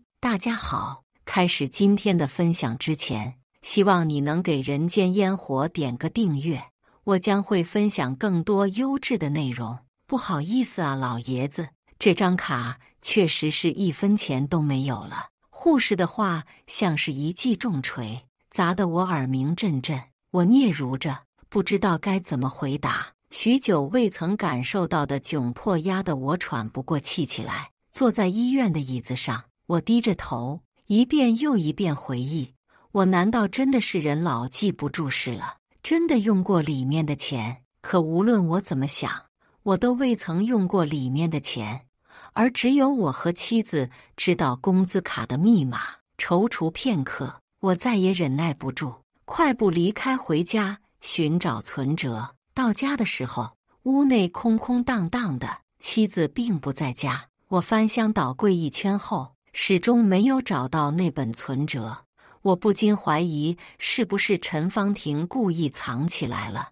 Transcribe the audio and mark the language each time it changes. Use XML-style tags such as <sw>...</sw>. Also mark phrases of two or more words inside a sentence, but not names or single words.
<zh>大家好，開始今天的分享之前，希望你能給人間煙火點個訂閱，我將會分享更多優質的內容。不好意思啊，老爺子，這張卡確實是1分錢都沒有了。護士的話像是一記重錘，砸得我耳鳴陣陣。我嗫嚅着，不知道該怎麼回答。許久未曾感受到的窘迫壓得我喘不過氣起來。坐在醫院的椅子上，我低着頭，一遍又一遍回憶。我難道真的是人老記不住事了？真的用過裡面的錢？可無論我怎麼想，我都未曾用過裡面的錢。而只有我和妻子知道工資卡的密碼。踌躇片刻，我再也忍耐不住，快步離開回家尋找存摺。到家的時候，屋內空空蕩蕩的，妻子並不在家。我翻箱倒櫃一圈後，始終沒有找到那本存摺。我不禁懷疑是不是陳芳婷故意藏起來了。</zh>